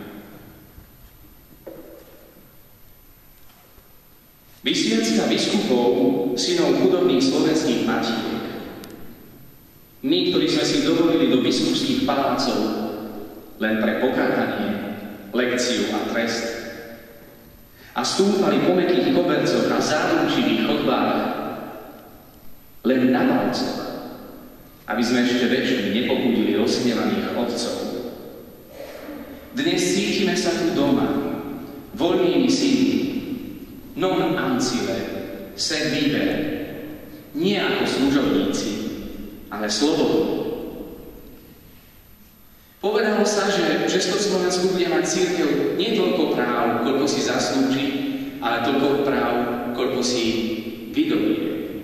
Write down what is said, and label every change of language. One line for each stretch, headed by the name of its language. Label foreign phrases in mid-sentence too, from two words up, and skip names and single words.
Slovak: Vysviacka biskupov, synov chudobných slovenských matiek, my, ktorí sme si dovolili do biskupských palácov len pre pokátanie, lekciu a trest a stúpali po mäkkých kobercoch a zádumčivých chodbách len na palcoch, aby sme ešte väčšmi nepopudili rozhnevaných otcov. Dnes cítime sa tu doma, voľnými synmi,
Latin: non ancile, sed libere,
Slovak: nie ako služobníci, ale slobodní. Povedalo sa, že v Československu bude mať cirkev nie toľko práv, koľko si zaslúži, ale toľko práv, koľko si vydobije.